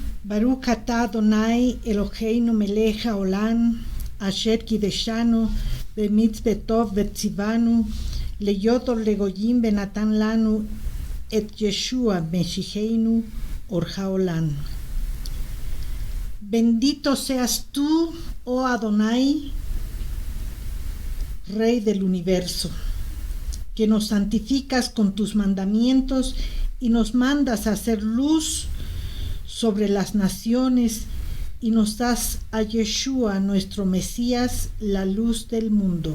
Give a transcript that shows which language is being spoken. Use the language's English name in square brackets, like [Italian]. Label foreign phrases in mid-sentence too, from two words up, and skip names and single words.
[Hebrew] ברוך אתה אדוני אלוהינו מלך העולם אשר קידשנו במצוותיו וציוונו להיות אור לגויים ונתן לנו את ישוע משיחנו אור העולם. [Spanish] Bendito seas tú, oh Adonai, Rey del universo, que nos santificas con tus mandamientos y nos mandas a hacer luz sobre las naciones y nos das a Yeshua, nuestro Mesías, la luz del mundo.